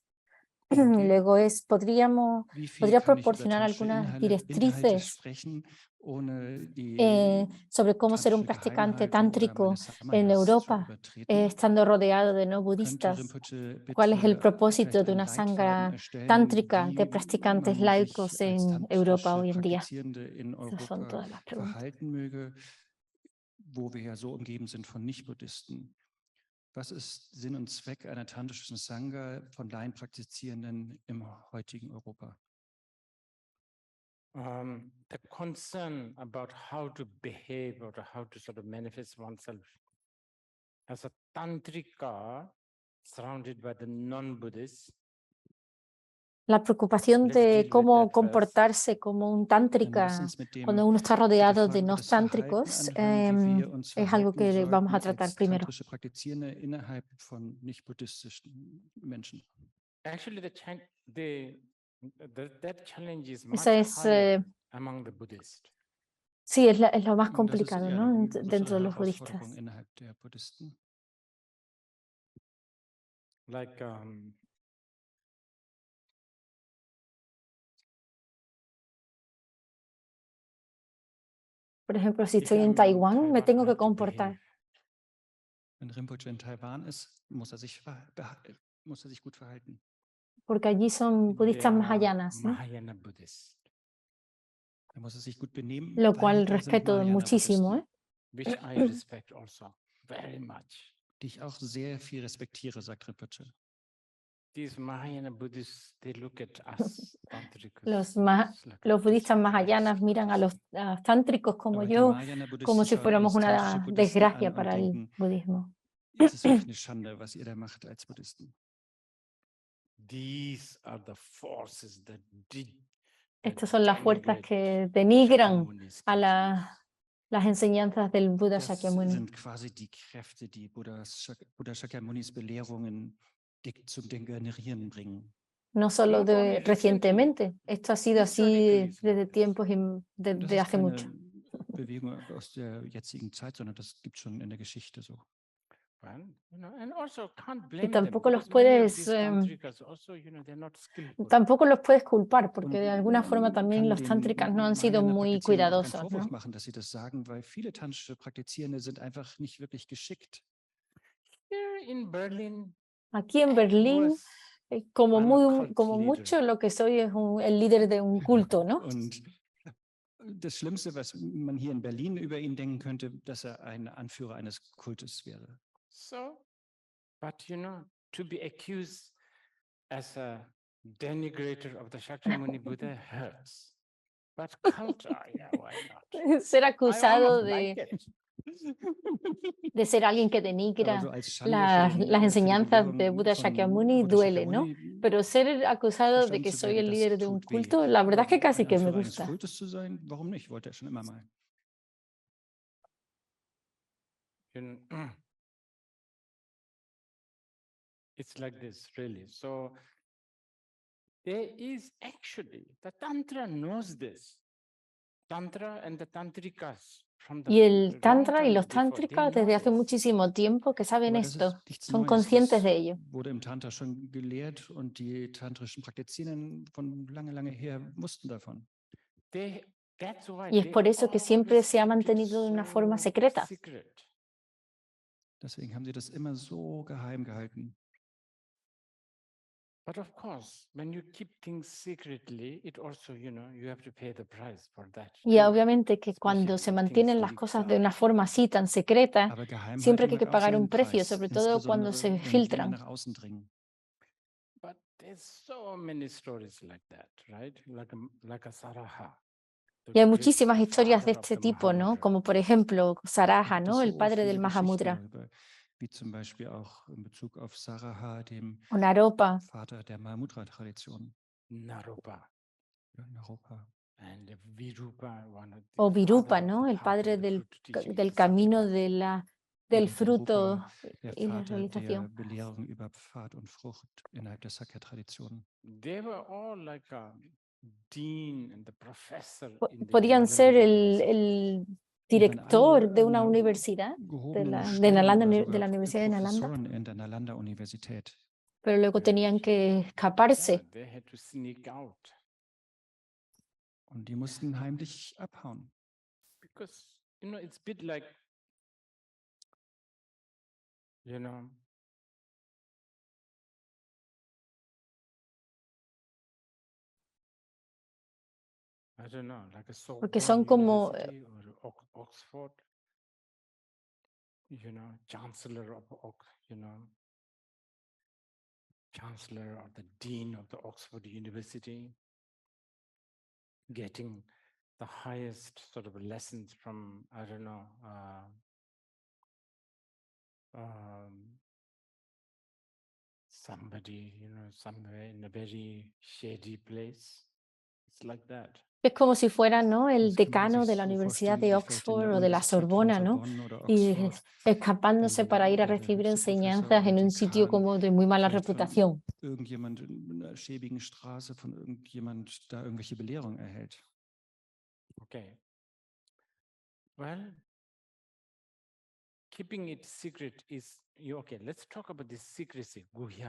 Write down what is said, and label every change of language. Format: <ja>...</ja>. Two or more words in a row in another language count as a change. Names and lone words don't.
<es>Luego podría proporcionar algunas directrices sobre cómo ser un practicante tántrico en Europa, estando rodeado de no budistas. ¿Cuál es el propósito de una sangha tántrica de practicantes laicos en Europa hoy en día? Esas son todas las preguntas.</es> <de>Wo wir ja so umgeben sind von Nicht-Buddhisten. Was ist Sinn und Zweck einer tantrischen Sangha von Laienpraktizierenden im heutigen Europa?</de> <en>The concern about how to behave or how to sort of manifest oneself as a tantrika surrounded by the non-Buddhists.</en> <es>La preocupación de cómo comportarse como un tántrica cuando uno está rodeado de no tántricos es algo que vamos a tratar primero.</es> <en>Actually, that challenge is</en> <es>Esa</es> <en>much</en> <es>es,</es> <en>higher among the Buddhists.</en> <es>sí, es lo más complicado, ¿no? Dentro de los budistas.</es> <en>Like</en> <es>por ejemplo, si estoy en Taiwán, me tengo que comportar.</es> <de>Wenn Rinpoche en Taiwán ist, muss sich gut verhalten.</de> <es>Porque allí son budistas mahayanas, ¿no?</es> <en>Mahayana Buddhist.</en> <de>Sich gut benehmen,</de> <es>lo cual respeto muchísimo.</es> <en>Which I respect also very much.</en> <de>Die ich auch sehr viel respektiere, sagt Rinpoche.</de> <en>These Mahayana Buddhists, they look at us tántricos.</en> <es>Los budistas mahayanas miran a los tántricos como yo, como si fuéramos una desgracia para el budismo.</es> <de>Es ist wirklich eine Schande, was ihr da macht als Buddhisten.</de> <en>These are the forces that</en> <es>Estas son las fuerzas que denigran a las enseñanzas del Buda Shakyamuni.</es> <de>Das sind quasi die Kräfte, die Buddha Shakyamunis Belehrungen zum Degenerieren bringen.</de> <es>No solo recientemente, esto ha sido así desde tiempos desde hace mucho.</es> <de>Bewegung aus der jetzigen Zeit, sondern das gibt schon in der Geschichte so.</de> <es>Y tampoco los puedes culpar, porque de alguna forma también los tántricas no han sido muy cuidadosos, ¿no?</es> <de>Machen, dass sie das sagen, weil viele tantrische Praktizierende sind einfach nicht wirklich geschickt.</de> <es>Aquí en Berlín, como mucho lo que soy es el líder de un culto, ¿no?</es> <de>Und das Schlimmste, was man hier in Berlin über ihn denken könnte, dass ein Anführer eines Kultes wäre.</de> <en>So, but to be accused as a denigrator of the Shakyamuni Buddha hurts. But culture, yeah, why not?</en> <es>Ser</es> <en>I</en> <es>acusado</es> <en>almost like it.</en> <es>de ser alguien que</es> <de>Aber</de> <es>denigra</es> <de>so als Schande für</de> <es>las</es> <de>die</de> <es>enseñanzas de</es> <de>Belehrung</de> <es>Buda</es> <de>von Shakyamuni Buddha</de> <es>duele, ¿no? Shakyamuni Pero ser acusado de</es> <de>verstanden</de> <es>que</es> <de>zu</de> <es>soy</es> <de>werden,</de> <es>el</es> <de>das</de> <es>líder de un</es> <de>tut weh.</de> <es>culto, la verdad es que</es> <de>Aber</de> <es>casi</es> <de>ein</de> <es>que me</es> <de>Anführer eines</de> <es>gusta.</es> <de>Kultes zu sein, warum nicht? Wollte er schon immer mal.</de> <en>You know, it's like this, really. So there is actually, the Tantra knows this. Tantra and the Tantrikas from the</en> <es>Y el</es> <en>long</en> <es>Tantra y</es> <en>time</en> <es>los</es> <en>before, they</en> <es>tántricos</es> <en>know</en> <es>desde hace</es> <en>this.</en> <es>muchísimo tiempo que saben</es> <de>Aber das</de> <es>esto,</es> <de>ist nichts</de> <es>son</es> <de>Neues.</de> <es>conscientes</es> <de>Das</de> <es>de ello.</es> <de>wurde im Tantra schon gelehrt und die tantrischen Praktizierenden von lange, lange her wussten davon.</de> <en>That's why</en> <es>Y es</es> <en>they</en> <es>por eso que siempre</es> <en>always</en> <es>se ha</es> <en>kept it</en> <es>mantenido de una forma</es> <en>so</en> <es>secreta.</es> <en>secret.</en> <de>Deswegen haben sie das immer so geheim gehalten.</de> <en>But of course, when you keep things secretly, it also, you have to pay the price for that.</en> <es>Y</es> <en>too.</en> <es>obviamente que cuando</es> <en>especially</en> <es>se</es> <en>if</en> <es>mantienen</es> <en>things</en> <es>las</es> <en>leaks</en> <es>cosas de</es> <en>out.</en> <es>una forma así tan secreta,</es> <de>Aber</de> <es>siempre que</es> <de>Geheimhaltung</de> <es>hay que</es> <de>hat auch</de> <es>pagar un</es> <de>seinen</de> <es>precio,</es> <de>Preis,</de> <es>sobre todo cuando se</es> <de>insbesondere wenn Dinge</de> <es>filtran.</es> <de>nach außen dringen.</de> <en>But there's so many stories like that, right? Like a Saraha. the</en> <es>Y hay</es> <en>great</en> <es>muchísimas historias de</es> <en>father of</en> <es>este</es> <en>the</en> <es>tipo, ¿no?</es> <en>Mahamudra.</en> <es>Como por ejemplo</es> <de>Da</de> <es>Saraha,</es> <de>gibt</de> <es>¿no?</es> <de>es</de> <es>El</es> <de>so</de> <es>padre del</es> <de>viele Geschichten</de> <es>Mahamudra.</es> <de>darüber, wie zum Beispiel auch in Bezug auf Saraha, dem</de> <es>O Naropa.</es> <de>Vater der Mahamudra-Tradition Naropa in Europa.</de> <en>and Virupa, one of the</en> <es>O Virupa,</es> <en>father of</en> <es>¿no?</es> <en>the</en> <es>El</es> <en>path</en> <es>padre</es> <en>and the</en> <es>del,</es> <en>fruit teaching,</en> <es>del</es> <en>the</en> <es>camino</es> <en>Satyapad.</en> <es>del</es> <de>Oder</de> <es>fruto</es> <de>Virupa, der</de> <es>y la</es> <de>Vater der</de> <es>realización.</es> <de>Belehrung über Pfad und Frucht innerhalb der Sakya-Tradition.</de> <en>They were all like a dean and the professor in the</en> <es>Podían</es> <en>Nalanda</en> <es>ser</es> <en>University.</en> <es>el director de una universidad,</es> <de>gehobenen</de> <es>de</es> <de>Stellen</de> <es>Nalanda,</es> <de>oder</de> <es>de</es> <de>sogar</de> <es>la Universidad de Nalanda,</es> <de>Professoren in der Nalanda-Universität.</de> <es>pero luego tenían que escaparse.</es> <en>They had to sneak out</en> <de>Und die mussten heimlich abhauen.</de> <en>because, it's a bit like, I don't know, like a</en> <es>Porque</es> <en>Sorbonne</en> <es>son como</es> <en>University or Oxford, chancellor of, chancellor or the dean of the Oxford University, getting the highest sort of lessons from, I don't know, somebody, somewhere in a very shady place. It's like that.</en> <es>es como si fuera, ¿no? El</es> <de>Das kann man</de> <es>decano</es> <de>sich</de> <es>de la</es> <de>so</de> <es>Universidad</es> <de>vorstellen,</de> <es>de</es> <de>wie vielleicht in</de> <es>Oxford</es> <de>der</de> <es>o de la</es> <de>Universität von</de> <es>Sorbona, ¿no?</es> <de>Sorbonne oder</de> <es>Y</es> <de>Oxford,</de> <es>escapándose para ir a</es> <de>der</de> <es>recibir</es> <de>höchste Professor</de> <es>enseñanzas</es> <de>oder</de> <es>en un sitio</es> <de>Dekan</de> <es>como de muy mala</es> <de>vielleicht von</de> <es>reputación.</es> <de>irgendjemand in einer schäbigen Straße von irgendjemand da irgendwelche Belehrungen erhält.</de> <en>Okay. Well, keeping it secret is, okay, let's talk about this secrecy, guhya.</en>